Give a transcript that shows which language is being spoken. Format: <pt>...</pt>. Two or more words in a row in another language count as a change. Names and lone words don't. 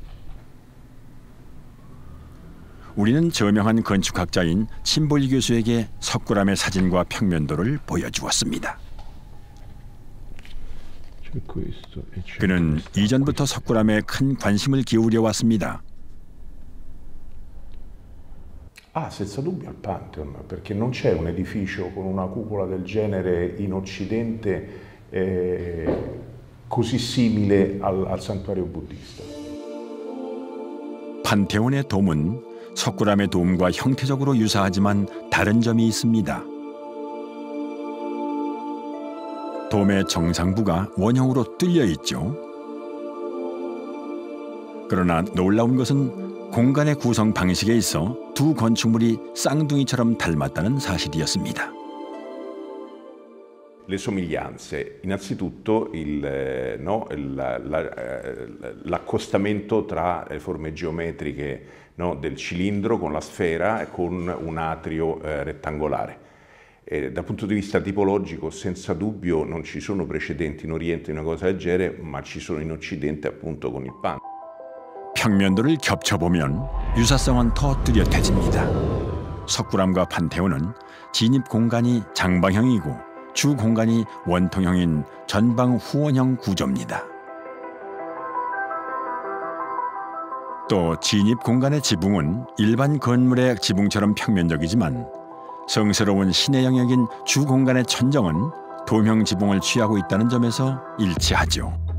<ko>우리는 저명한 건축학자인 침볼리 교수에게 석굴암의 사진과 평면도를 보여주었습니다. 그는 이전부터 석굴암에 큰 관심을 기울여 왔습니다.</ko> <it>Senza dubbio al Pantheon, perché non c'è un edificio con una cupola del genere in Occidente così simile al santuario buddista.</it> <ko>판테온의 돔은 석굴암의 돔과 형태적으로 유사하지만 다른 점이 있습니다. 돔의 정상부가 원형으로 뚫려 있죠. 그러나 놀라운 것은 공간의 구성 방식에 있어 두 건축물이 쌍둥이처럼 닮았다는 사실이었습니다.</ko> <it>Le somiglianze, innanzitutto l'accostamento tra le forme geometriche del cilindro con la sfera e con un atrio rettangolare. Dal punto di vista tipologico, senza dubbio non ci sono precedenti in Oriente una cosa del genere, ma ci sono in Occidente appunto con il Pantheon.</it> <ko>평면도를 겹쳐보면 유사성은 더 뚜렷해집니다. 석굴암과 판테온은 진입 공간이 장방형이고 주 공간이 원통형인 전방 후원형 구조입니다. 또 진입 공간의 지붕은 일반 건물의 지붕처럼 평면적이지만 성스러운 신의 영역인 주 공간의 천정은 도형 지붕을 취하고 있다는 점에서 일치하죠.</ko>